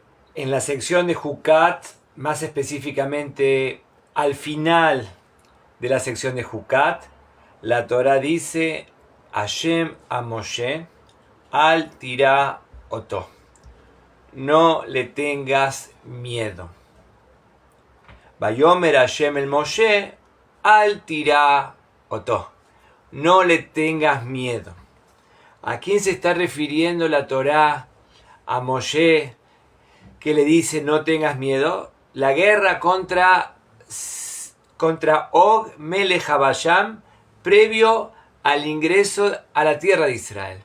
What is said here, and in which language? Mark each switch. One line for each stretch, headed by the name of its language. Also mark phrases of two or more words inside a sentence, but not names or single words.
Spanish: En la sección de Jucat, más específicamente al final de la sección de Jucat, la Torah dice Hashem a Moshe,
Hebrew: אל תירא אותו.
Spanish: No le tengas miedo.
Hebrew: ויאמר השם אל משה, אל תירא אותו.
Spanish: No le tengas miedo. ¿A quién se está refiriendo la Torah? A Moshe, que le dice no tengas miedo. La guerra contra Og Melech Habasham, previo al ingreso a la tierra de Israel.